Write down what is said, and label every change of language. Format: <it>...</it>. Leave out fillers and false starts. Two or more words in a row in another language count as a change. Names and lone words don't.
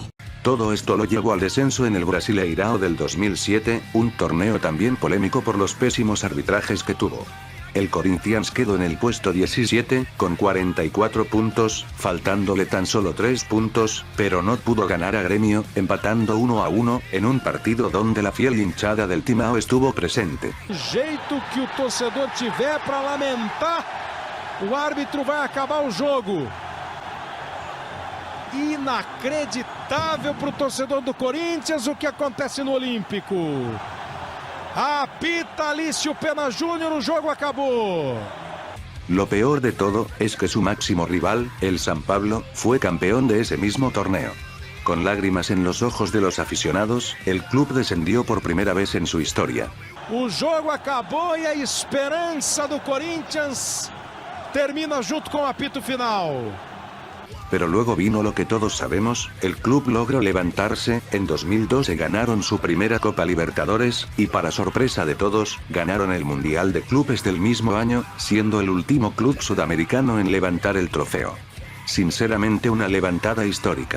<es>Todo esto lo llevó al descenso en el Brasileirao del 2007, un torneo también polémico por los pésimos arbitrajes que tuvo. El Corinthians quedó en el puesto 17, con 44 puntos, faltándole tan solo 3 puntos, pero no pudo ganar a Grêmio, empatando 1-1, en un partido donde la fiel hinchada del Timão estuvo presente.</es> <pt>Jeito que o torcedor tiver para lamentar, o árbitro vai acabar o jogo. Inacreditável para o torcedor do Corinthians o que acontece no Olímpico. Apita Alício Pena Júnior, o jogo acabó.</pt> <es>Lo peor de todo, es que su máximo rival, el San Pablo, fue campeón de ese mismo torneo. Con lágrimas en los ojos de los aficionados, el club descendió por primera vez en su historia.</es> <pt>O jogo acabou e a esperança do Corinthians termina junto com o apito final.</pt> <es>Pero luego vino lo que todos sabemos, el club logró levantarse, en 2012 ganaron su primera Copa Libertadores, y para sorpresa de todos, ganaron el Mundial de Clubes del mismo año, siendo el último club sudamericano en levantar el trofeo. Sinceramente una levantada histórica.</es>